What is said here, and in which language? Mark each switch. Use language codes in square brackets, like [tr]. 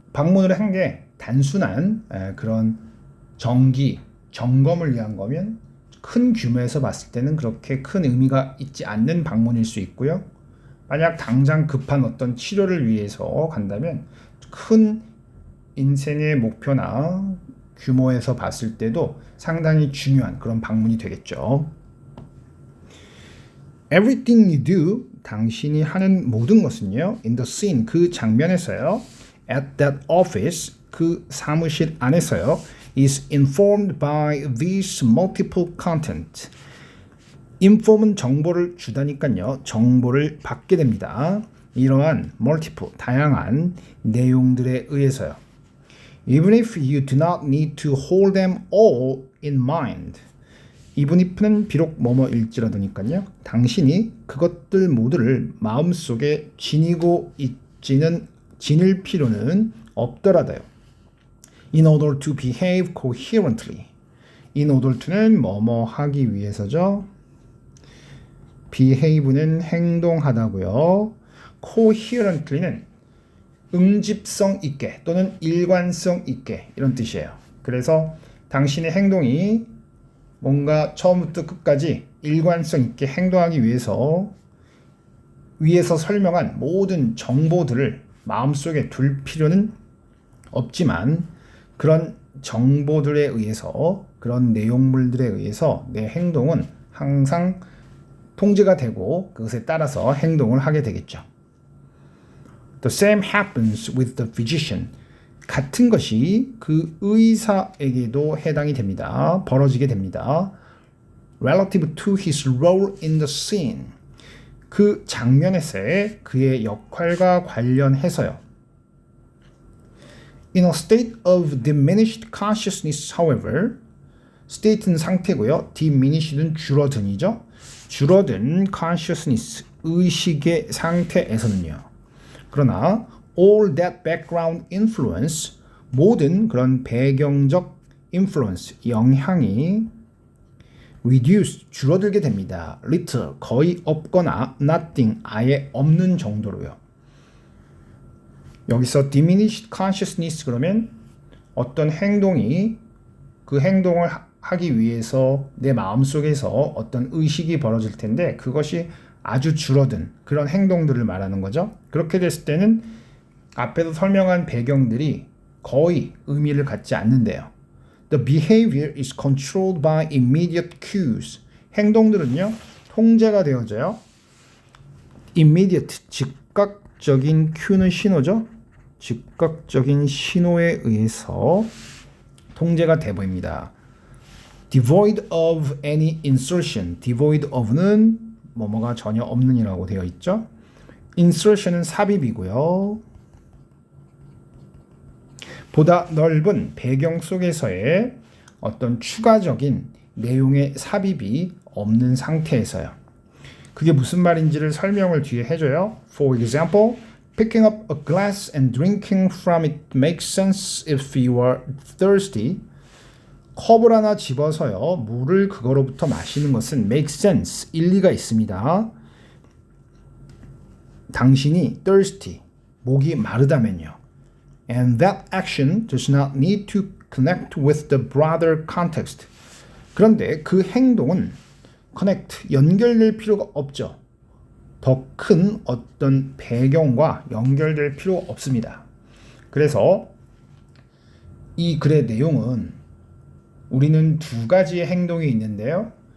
[ko] 방문을 한 게 단순한 그런 정기, 점검을 위한 거면 큰 규모에서 봤을 때는 그렇게 큰 의미가 있지 않는 방문일 수 있고요. 만약 당장 급한 어떤 치료를 위해서 간다면 큰 인생의 목표나 규모에서 봤을 때도 상당히 중요한 그런 방문이 되겠죠. [en] Everything you do, [ko] 당신이 하는 모든 것은요, [en] in the scene, [ko] 그 장면에서요, [en] at that office, [ko] 그 사무실 안에서요, [en] is informed by these multiple content. [ko] inform은 정보를 주다니까요, 정보를 받게 됩니다. 이러한 multiple, 다양한 내용들에 의해서요. [en] Even if you do not need to hold them all in mind. [ko] even if는 비록 뭐뭐일지라도니까요. 당신이 그것들 모두를 마음속에 지니고 지닐 필요는 없더라도요. [en] In order to behave coherently. [ko] In order to는 뭐뭐 하기 위해서죠. behave는 행동하다고요. coherently는 응집성 있게 또는 일관성 있게 이런 뜻이에요. 그래서 당신의 행동이 뭔가 처음부터 끝까지 일관성 있게 행동하기 위해서 위에서 설명한 모든 정보들을 마음속에 둘 필요는 없지만 그런 정보들에 의해서 그런 내용물들에 의해서 내 행동은 항상 통제가 되고 그것에 따라서 행동을 하게 되겠죠. [en] The same happens with the physician. [ko] 같은 것이 그 의사에게도 해당이 됩니다. 벌어지게 됩니다. [en] Relative to his role in the scene. [ko] 그 장면에서의 그의 역할과 관련해서요. [en] In a state of diminished consciousness, however, [ko] state는 상태고요. diminished는 줄어든이죠. 줄어든 consciousness, 의식의 상태에서는요. 그러나 [en] all that background influence, [ko] 모든 그런 배경적 influence, 영향이 reduce, 줄어들게 됩니다. little, 거의 없거나 nothing, 아예 없는 정도로요. 여기서 diminished consciousness 그러면 어떤 행동이 그 행동을 하기 위해서 내 마음속에서 어떤 의식이 벌어질 텐데 그것이 아주 줄어든 그런 행동들을 말하는 거죠. 그렇게 됐을 때는 앞에서 설명한 배경들이 거의 의미를 갖지 않는데요. [en] The behavior is controlled by immediate cues. [ko] 행동들은요, 통제가 되어져요. Immediate, 즉각적인 cue는 신호죠. 즉각적인 신호에 의해서 통제가 돼 보입니다. [en] Devoid of any insertion. [ko] Devoid of는 뭐뭐가 전혀 없는이라고 되어 있죠. Insertion은 삽입이고요. 보다 넓은 배경 속에서의 어떤 추가적인 내용의 삽입이 없는 상태에서요. 그게 무슨 말인지를 설명을 뒤에 해줘요. [en] For example, picking up a glass and drinking from it makes sense if you are thirsty. [ko] 컵을 하나 집어서요. 물을 그거로부터 마시는 것은 make sense, 일리가 있습니다. 당신이 thirsty, 목이 마르다면요. And that action does not need to connect with the broader context. 그런데 그 행동은 connect, 연결될 필요가 없죠. 더 큰 어떤 배경과 연결될 필요가 없습니다. 그래서 이 글의 내용은 우리는 두 가지의 행동이 있는데요.